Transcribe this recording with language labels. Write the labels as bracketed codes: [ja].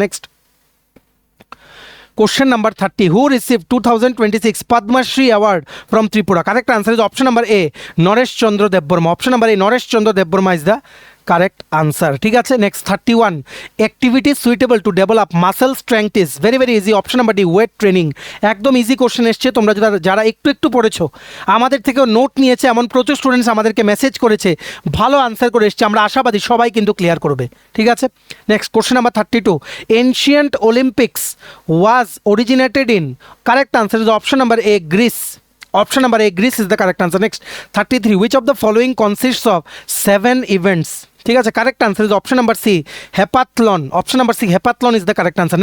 [en] Next, question number 30. Who received 2026 Padma Shri Award from Tripura? Correct answer is option number A, Naresh Chandra Debbarma. Option number A, Naresh Chandra Debbarma is the correct answer. [bn] ঠিক আছে, [en] next, 31. Activities suitable to develop muscle strength is? Very easy, option number D, weight training. [bn] একদম easy question এসছে। তোমরা যারা একটু পড়েছো, আমাদের থেকেও নোট নিয়েছে, এমন প্রচুর স্টুডেন্টস আমাদেরকে মেসেজ করেছে, ভালো আনসার করে এসছে। আমরা আশাবাদী সবাই কিন্তু ক্লিয়ার করবে। ঠিক আছে, [en] Next, question number 32. Ancient Olympics was originated in? Correct answer is option number A, Greece. Option number A, Greece is the correct answer. Next, 33. Which of the following consists of 7 events? [bn] ঠিক আছে, [en] correct answer is option number C, heptathlon. Option number C, heptathlon is the correct answer.